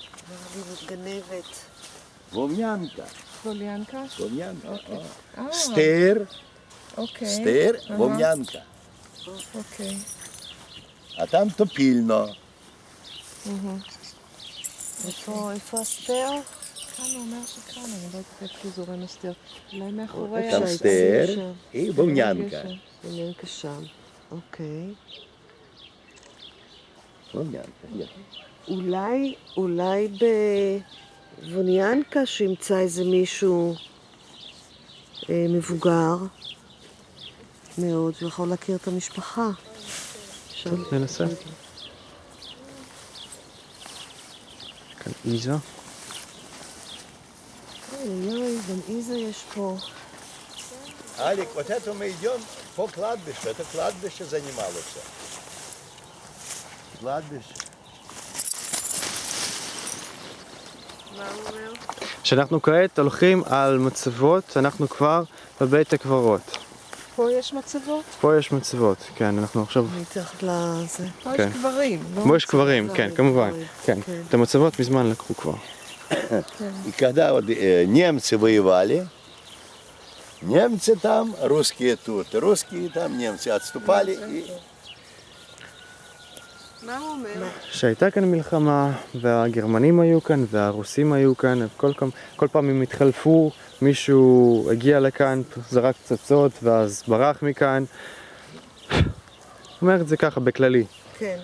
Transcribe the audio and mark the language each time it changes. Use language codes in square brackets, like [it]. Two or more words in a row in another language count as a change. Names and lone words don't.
[he] אני מתגנבת. [uk] Вовнянка. Вов'янка? Вовнянка. Окей. О. Стир. Окей. Стир, Ага. вовнянка. [he] אוקיי. [uk] А там топільно. [he] איפה הסטר? כאן הוא אומר שכאן, אני לא יודעת איפה זורם הסתר. אולי מאחורי [uk] Там [he] שהעצים [uk] стир [he] שם. [uk] і вовнянка. [he] וניינקה שם. אוקיי. Вовнянка. Є. אולי בווניאנקה שימצא איזה מישהו מבוגר מאוד, ויכול להכיר את המשפחה. טוב, ננסה. כאן איזה. אוי, גם איזה יש פה. [ru] Алік, вот это мы идем по кладбищу. Это кладбище занималось. Кладбище. [he] מה הוא אומר? שאנחנו כעת הולכים על מצבות, אנחנו כבר בבית הקברות. פה יש מצבות? פה יש מצבות, כן, אנחנו עכשיו... מתחת לזה. פה כן. יש קברים, לא? פה יש קברים, כן, כמובן. כן, כן. את המצבות мזמן לקחו כבר. [ru] И когда вот, немцы воевали, немцы там, русские тут, русские там, немцы отступали. И... [he] מה הוא אומר? שהייתה כאן מלחמה, והגרמנים היו כאן, והרוסים היו כאן, כל פעם הם התחלפו, מישהו הגיע לכאן, זרק פצצות, ואז ברח מכאן. אומר את זה ככה, בכללי.